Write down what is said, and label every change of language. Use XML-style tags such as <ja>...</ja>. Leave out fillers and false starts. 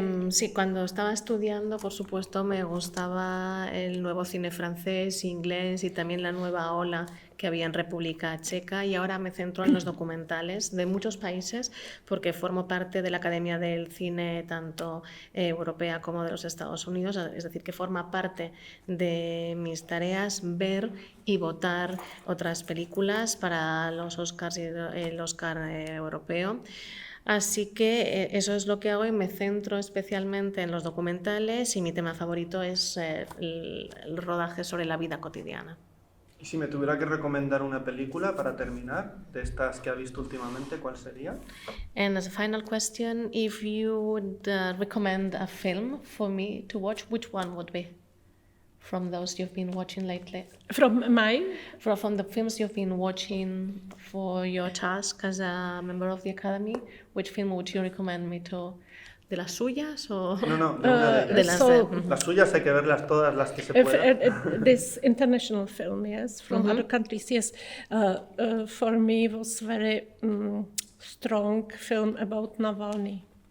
<es>Sí, cuando estaba estudiando, por supuesto, me gustaba el nuevo cine francés, inglés y también la nueva ola que había en República Checa, y ahora me centro en los documentales de muchos países porque formo parte de la Academia del Cine tanto europea como de los Estados Unidos, es decir, que forma parte de mis tareas ver y votar otras películas para los Oscars y el Oscar europeo. Así que eso es lo que hago y me centro especialmente en los documentales, y mi tema favorito es el rodaje sobre la vida cotidiana. Y si me tuviera que recomendar una película para terminar, de estas que ha visto últimamente, ¿cuál sería?</es> <en>And as a final question, if you would recommend a film for me to watch, which one would be from those you've been watching lately? From the films you've been watching for your task as a member of the Academy, which film would you recommend me to?</en> <es>¿De las suyas o...? No, de una de ellas. Las suyas hay que verlas todas las que se puedan.</es> <en>This international film, yes, from other countries, yes. For me was very strong film about Navalny.</en>